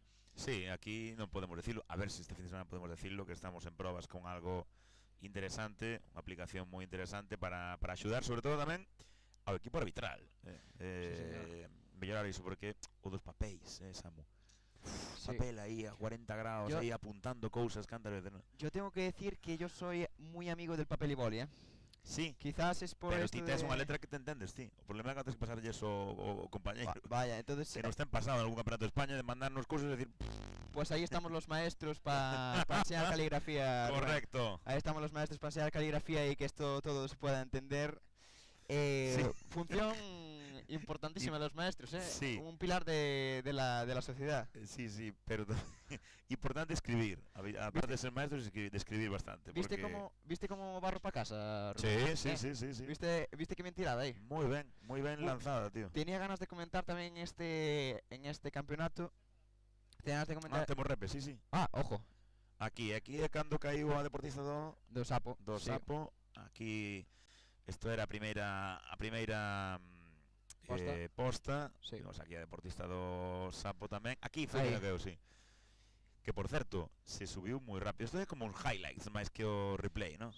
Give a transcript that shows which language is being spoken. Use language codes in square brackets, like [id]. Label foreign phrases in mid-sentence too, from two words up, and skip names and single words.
[gl] Sí, aquí non podemos decirlo, a ver se este fin de semana podemos decirlo, que estamos en probas con algo interesante, unha aplicación moi interesante para axudar, sobre todo tamén ao equipo arbitral, mellorar iso, porque o dos papéis, Samu, papel aí a 40 grados, aí apuntando cousas cantas veces, ¿no? [es] Yo tengo que decir que yo soy muy amigo del papel y boli, Sí. Quizás es por pero esto [gl] ti tes unha letra que te entendes, ti. O problema é que tens que pasarlle eso ao compañeiro. [es] Vaya, entonces [gl] que nos ten pasado en algún campeonato de España de mandarnos cousas e decir... [es] Pues ahí estamos los maestros para enseñar caligrafía. Correcto. Ahí estamos los maestros para enseñar caligrafía y que esto todo se pueda entender. Función importantísima de los maestros, Sí. Un pilar de la sociedad. Sí, pero importante escribir. Aparte de ser maestro, de escribir bastante. ¿Viste porque... cómo barro para casa, Rubén? Sí. ¿Viste qué mentirada ahí? Muy bien lanzada, tío. Tenía ganas de comentar también en este campeonato. Tenía ganas de comentar... [gl] temos repes, sí. [es] Ojo. [gl] Aquí é cando caiu a deportista do Sapo. Sapo. Aquí isto era a primeira posta. Vimos aquí a deportista do Sapo tamén. Aquí foi que eu, sí. Que por certo, se subiu moi rápido. Isto é como un highlights máis que o replay, ¿no?